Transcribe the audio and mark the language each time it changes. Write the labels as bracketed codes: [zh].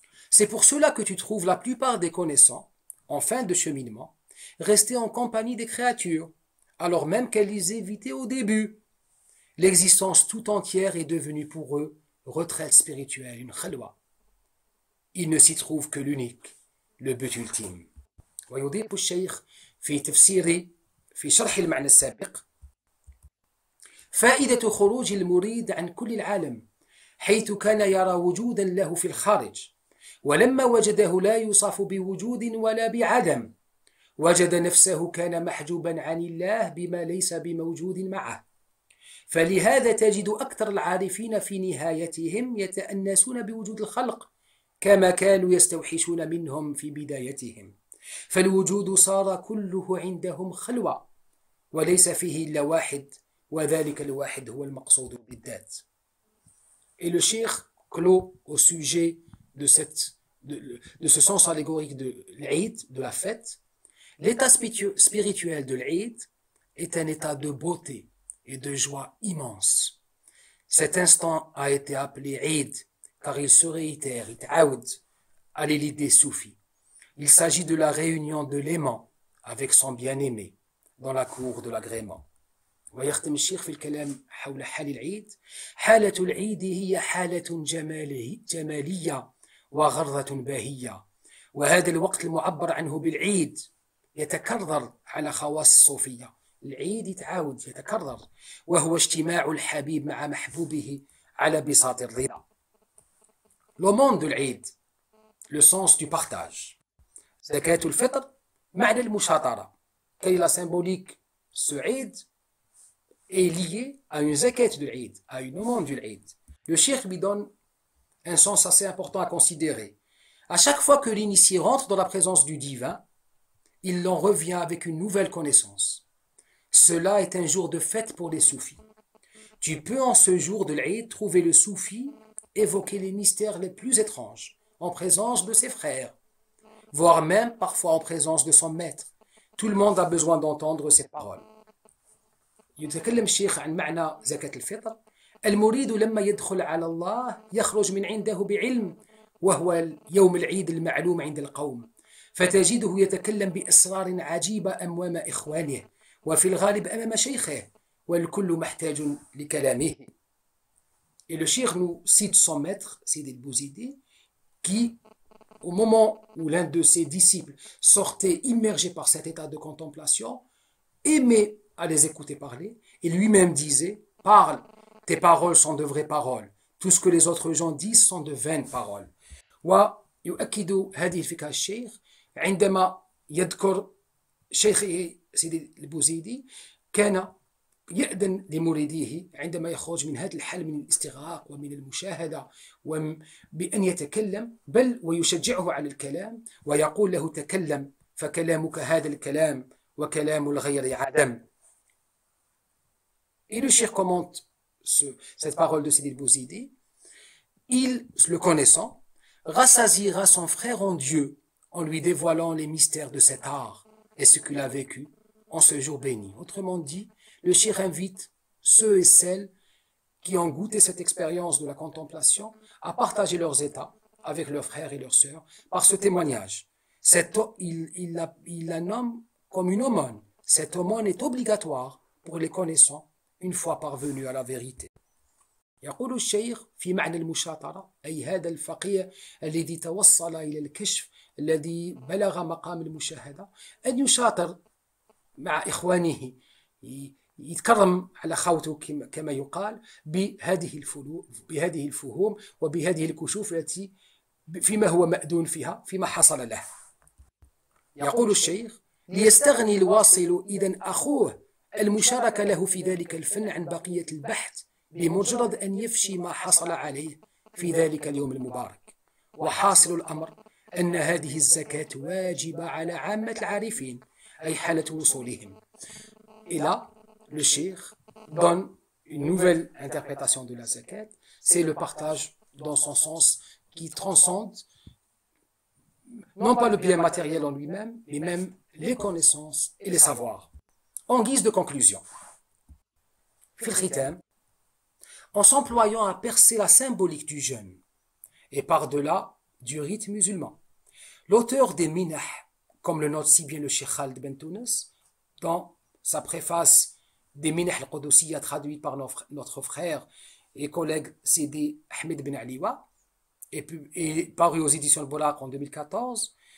[fr] C'est pour cela que tu trouves la plupart des connaissants, en fin de cheminement, rester en compagnie des créatures, alors même qu'elles les évitaient au début. L'existence tout entière est devenue pour eux retraite spirituelle, une khalwa. Il ne s'y trouve que l'unique, le but ultime. [ar] ويضيف الشيخ في تفسير في شرح المعنى السابق: فائدة خروج المريد عن كل العالم حيث كان يرى وجودا له في الخارج، ولما وجده لا يوصف بوجود ولا بعدم، وجد نفسه كان محجوبا عن الله بما ليس بموجود معه. فلهذا تجد أكثر العارفين في نهايتهم يتأنسون بوجود الخلق كما كانوا يستوحشون منهم في بدايتهم، فالوجود صار كله عندهم خلوة وليس فيه إلا واحد، وذلك الواحد هو المقصود بالذات. [fr] Et le cheikh clôt au sujet de ce sens allégorique de l'Eid, de la fête. L'état spirituel de l'Eid est un état de beauté et de joie immense. Cet instant a été appelé Eid car il se réitère, it'aoud, à l'élite des soufis. Il s'agit de la réunion de l'aimant avec son bien-aimé dans la cour de l'agrément. [ar] ويختم الشيخ في الكلام حول حال العيد: حالة العيد هي حالة جمالية وغرة باهية، وهذا الوقت المعبر عنه بالعيد يتكرر على خواص الصوفية. العيد يتعاود يتكرر، وهو اجتماع الحبيب مع محبوبه على بساط الرضا. [fr] Le monde de l'Eid, le sens du partage. [ar] زكاة الفطر معنى المشاطرة. [fr] Quelle est la symbolique? Ce Eid est lié à une zakat de l'Eid, à une aumône de l'Eid. Le cheikh lui donne un sens assez important à considérer. À chaque fois que l'initié rentre dans la présence du divin, il en revient avec une nouvelle connaissance. Cela est un jour de fête pour les soufis. Tu peux en ce jour de l'Eid trouver le soufi évoquer les mystères les plus étranges en présence de ses frères, voire même parfois en présence de son maître. Tout le monde a besoin d'entendre ces paroles. [ar] يتكلم الشيخ عن معنى زكاة الفطر. المريد لما يدخل على الله يخرج من عنده بعلم، وهو يوم العيد المعلوم عند القوم، فتجده يتكلم بأسرار عجيبة أمام إخوانه، وفي الغالب أمام شيخه، والكل محتاج لكلامه. [fr] Et le cheikh nous cite son maître, Sidi el-Bouzidi, qui, au moment où l'un de ses disciples sortait immergé par cet état de contemplation, aimait à les écouter parler, et lui-même disait: parle, tes paroles sont de vraies paroles, tout ce que les autres gens disent sont de vaines paroles. [ar] ويؤكد هذه الفكرة الشيخ عندما يذكر شيخه سيدي البوزيدي كان يأذن لمريديه عندما يخرج من هذا الحال من الاستغراق ومن المشاهدة بأن يتكلم، بل ويشجعه على الكلام ويقول له: تكلم فكلامك هذا الكلام وكلام الغير عدم. [fr] Et le cheikh commente cette parole de Sidi el-Bouzidi. Il, le connaissant, rassasiera son frère en Dieu en lui dévoilant les mystères de cet art et ce qu'il a vécu en ce jour béni. Autrement dit, le cheikh invite ceux et celles qui ont goûté cette expérience de la contemplation à partager leurs états avec leurs frères et leurs sœurs par ce témoignage. Il la nomme comme une aumône. Cette aumône est obligatoire pour les connaissants une fois parvenus à la vérité. [ar] يقول الشيخ في معنى المشاطرة أي هذا الفقيه الذي توصل إلى الكشف الذي بلغ مقام المشاهدة أن يشاطر مع إخوانه، يتكرم على خوته كما يقال بهذه الفهوم وبهذه الكشوف التي فيما هو مأذون فيها فيما حصل له. يقول الشيخ: ليستغني الواصل إذن أخوه المشاركة له في ذلك الفن عن بقية البحث بمجرد أن يفشي ما حصل عليه في ذلك اليوم المبارك. وحاصل الأمر أن هذه الزكاة واجبة على عامة العارفين، أي حالة وصولهم. [fr] Et là, le cheikh donne une nouvelle interprétation de la zakat. C'est le partage dans son sens qui transcende non pas le bien matériel en lui-même, mais même les connaissances et les savoirs. En guise de conclusion, [ar] في الختام, [fr] en s'employant à percer la symbolique du jeûne et par-delà du rite musulman, l'auteur des Minah, comme le note si bien le Cheikh Khaled Ben Tounes, dans sa préface des Minah al-Qudusiyya traduite par notre frère et collègue Sidi Ahmed Ben Aliwa, et paru aux éditions Bolaq en 2014,